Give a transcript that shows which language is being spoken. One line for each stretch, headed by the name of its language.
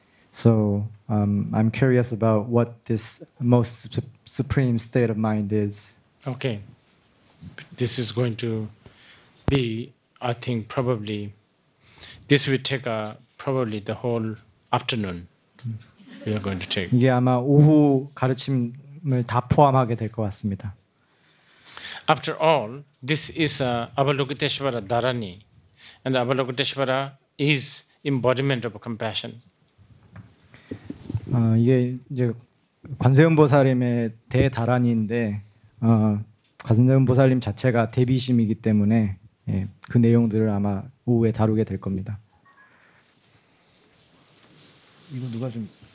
English: So I'm curious about what this most supreme state of mind is. Okay. This is going to be, I think, probably, this will take probably the whole afternoon. We are going to take.
Korean: 이게 아마 오후 가르침을 다 포함하게 될 것 같습니다.
English: After all, this is Avalokiteshvara Dharani, and Avalokiteshvara is embodiment of compassion.
Korean: 이게 이제 관세음보살님의 대다란이인데 관세음보살님 자체가 대비심이기 때문에 그 내용들을 아마 오후에 다루게 될 겁니다. 이거 누가 좀